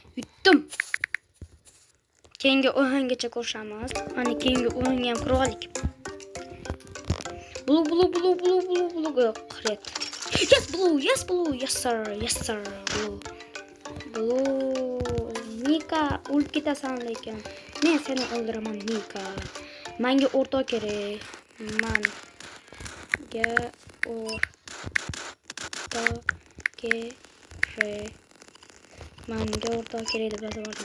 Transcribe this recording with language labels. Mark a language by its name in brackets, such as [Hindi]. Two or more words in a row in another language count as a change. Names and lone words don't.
[Uzbek] aytdim. Keyingi o'yingacha ko'rishamiz. Mana keyingi o'yinga ham kirib oldik. [English] Blue. Red. Yes, blue. Yes, sir. Blue. [Uzbek] Nika, o'lib ketasan lekin. Men seni o'ldiraman, Nika. Menga o'rtoq kerak. Menga o'rtoq kerak. Menga o'rtoq kerak deb yozib oldim.